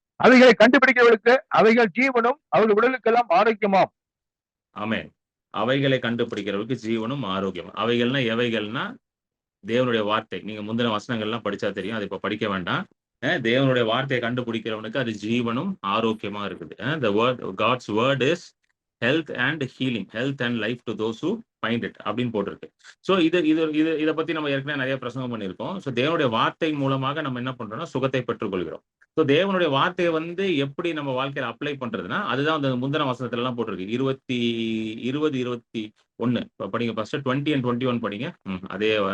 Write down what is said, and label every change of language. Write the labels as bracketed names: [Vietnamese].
[Tamil] அவைகளை கண்டுபிடிக்கிறவர்களுக்கு அவைகள் ஜீவனும் அவர்கள் உடலுக்கெல்லாம் ஆரோக்கியமாம். ஆமென். அவைகளை கண்டுபிடிக்கிறவர்களுக்கு ஜீவனும் ஆரோக்கியம். அவைகள்னா எவைகள்னா தேவனுடைய வார்த்தை. நீங்க முந்தின வசனங்கள்லாம் படிச்சா தெரியும். அது இப்ப படிக்க வேண்டாம். தேவனுடைய வார்த்தையை கண்டுபிடிக்கிறவனுக்கு அது ஜீவனும் ஆரோக்கியமா இருக்குது. [English] The word, God's word is health and healing, health and life to those who find it [Tamil] அப்படின்னு போட்டிருக்கு. ஸோ இத பத்தி நம்ம ஏற்கனவே நிறைய பிரசங்கம் பண்ணியிருக்கோம். ஸோ தேவனுடைய வார்த்தை மூலமாக நம்ம என்ன பண்றோம்னா சுகத்தை பெற்றுக்கொள்கிறோம். ஸோ தேவனுடைய வார்த்தையை வந்து எப்படி நம்ம வாழ்க்கையில அப்ளை பண்றதுன்னா, அதுதான் அந்த முந்தின வசனத்துல எல்லாம் போட்டிருக்கு. 21 படிங்க ஃபர்ஸ்ட். 20 and 21 படிங்க. அதே